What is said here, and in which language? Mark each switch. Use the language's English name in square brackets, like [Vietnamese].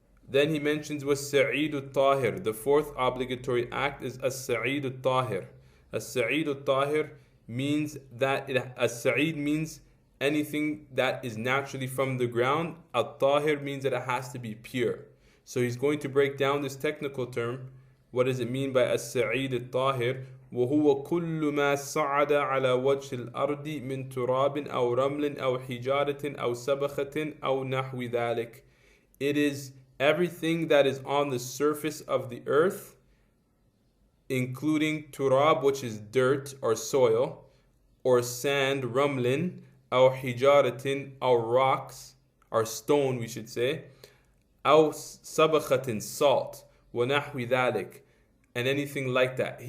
[English] Then he mentions was sa'idut tahir. The fourth obligatory act is as-sa'idut tahir. As-sa'idut tahir means that as-sa'id means anything that is naturally from the ground. Al-tahir means that it has to be pure. So he's going to break down this technical term. What does it mean by as-sa'id al-tahir? [Arabic] وهو كل ما صعد على وجه الأرض من تراب أو رمل أو حجارة أو سبخة أو نحو ذلك. [English] It is everything that is on the surface of the earth, including turab, which is dirt or soil, or sand, ramlin, or hijaratin, or rocks, or stone, we should say, or sabakhatin, salt, وَنَحْوِ ذَلِكَ, and anything like that.